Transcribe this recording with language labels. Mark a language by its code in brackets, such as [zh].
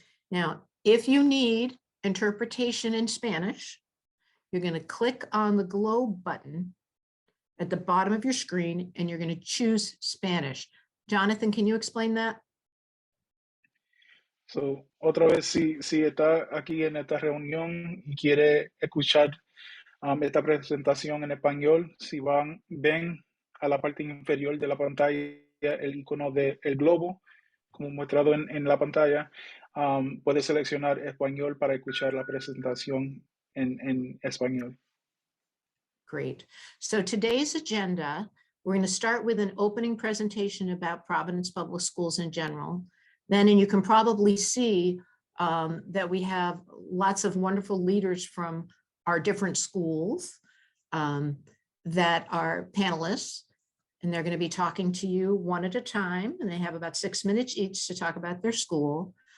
[en] Now, if you need interpretation in Spanish, you're going to click on the globe button at the bottom of your screen, and you're going to choose Spanish. Jonathan, can you explain that? [es] So, otra vez, si está aquí en esta reunión y quiere escuchar esta presentación en español, si ven a la parte inferior de la pantalla el icono del globo, como mostrado en la pantalla, puede seleccionar español para escuchar la presentación en español. [en] Great. So today's agenda, we're going to start with an opening presentation about Providence Public Schools in general. Then, and you can probably see that we have lots of wonderful leaders from our different schools that are panelists, and they're going to be talking to you one at a time, and they have about 6 minutes each to talk about their school.